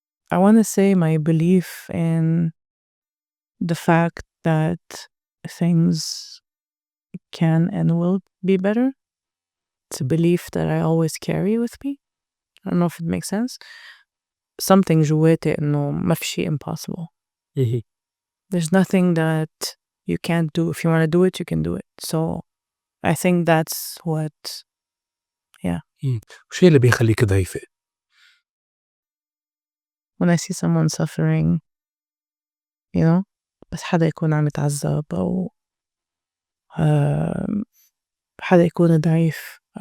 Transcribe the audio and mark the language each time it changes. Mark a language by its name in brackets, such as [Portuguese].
[English] I want to say my belief in the fact that things can and will be better. It's a belief that I always carry with me. I don't know if it makes sense. [Arabic] Something جواتي إنه ما في شي impossible. اهم. [English] There's nothing that you can't do. If you want to do it, you can do it. So I think that's what, yeah. [Arabic] وشو يلّي بيخلّيكِ ضعيفة؟ [English] When I see someone suffering, you know, [Arabic] بس حدا يكون عم يتعذب أو آمم حدا يكون ضعيف.